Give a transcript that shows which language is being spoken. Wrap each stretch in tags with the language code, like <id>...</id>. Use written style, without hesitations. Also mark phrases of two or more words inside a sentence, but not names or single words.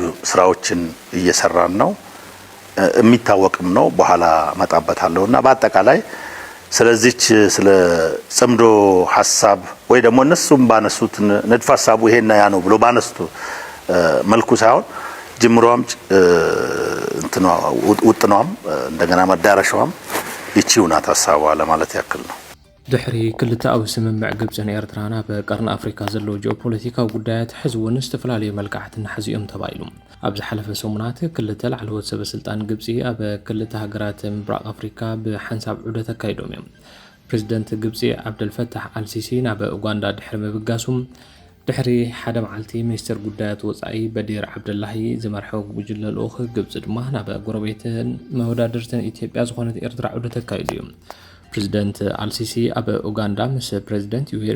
<am>ስራዎችን እየሰራን ነው የሚታወቅም ነው። በኋላ መጣበታለሁና በአጠቃላይ ስለዚህች ስለ ጽምዶ ሐሳብ ወይ ደግሞ እነሱም ባነሱት ንድፈ ሐሳቡ ይሄና ያ ነው ብሎ ባነሱት መልኩ ሳይሆን ጅምሯም ውጥኗም እንደገና መዳረሻዋም ይቺው ናት ሐሳቧ ለማለት ያክል ነው።</am> <ti>ድሕሪ ክልተ ኣብ ስምምዕ ግብፅን ኤርትራን ኣብ ቀርኒ ኣፍሪካ ዘለዉ ጂኦፖለቲካዊ ጉዳያት ሕዚ እውን ዝተፈላለዩ መልክዓትን ሓዚኦም ተባሂሉ ኣብ ዝሓለፈ ሰሙናት ክልተ ላዕለዎት ሰበስልጣን ግብፂ ኣብ ክልተ ሃገራት ምብራቕ ኣፍሪካ ብሓንሳብ ዑደት ኣካይዶም እዮም። ፕሬዚደንት ግብፂ ዓብደልፈታሕ አልሲሲ ናብ ኡጋንዳ ድሕሪ ምብጋሱም ድሕሪ ሓደ መዓልቲ ሚኒስትር ጉዳያት ወፃኢ በዲር ዓብደላሂ ዝመርሖ ጉጅለ ልኡኽ ግብፂ ድማ ናብ ጎረቤትን መወዳድርትን ኢትዮጵያ ዝኾነት ኤርትራ ዑደት ኣካይዱ እዩ። ፕሬዚደንት አልሲሲ ኣብ ኡጋንዳ ምስ ፕሬዚደንት ዩዌሪ</ti>